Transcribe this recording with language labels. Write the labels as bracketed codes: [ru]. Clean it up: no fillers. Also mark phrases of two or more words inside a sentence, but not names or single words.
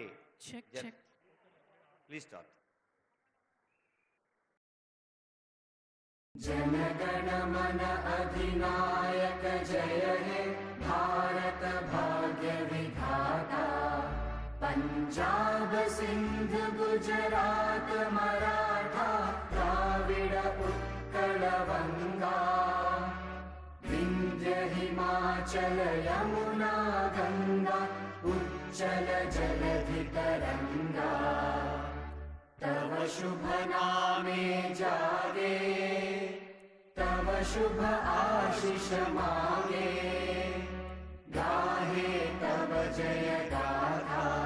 [en] check. Please start. [bn] জনগণ মন অধিনায়ক জয় হে ভারত ভাগ্য বিধাতা. পাঞ্জাব সিন্ধ গুজরাট মরাঠা দ্রাবিড় উৎকল বঙ্গ. বিন্ধ্য হিমাচল যমুনা গঙ্গা উচ্ছল জলধি তরঙ্গ. তব শুভ নামে জাগে, তব শুভ আশিস মাগে. গাহে তব জয় গাথা.